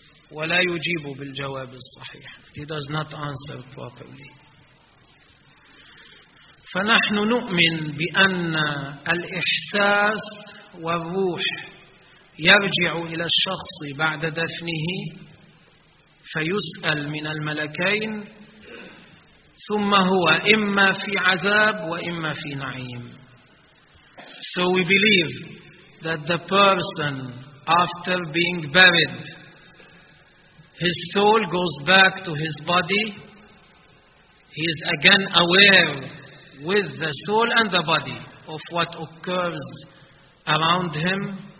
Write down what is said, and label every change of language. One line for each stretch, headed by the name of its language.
Arabic: ولا يجيب بالجواب الصحيح.
English: He does not answer properly.
Arabic: فنحن نؤمن بأن الإحساس والروح يرجع إلى الشخص بعد دفنه، فيسأل من الملكين، ثم هو إما في عذاب وإما في نعيم.
English: So we believe that the person after being buried, his soul goes back to his body. He is again aware with the soul and the body of what occurs around him.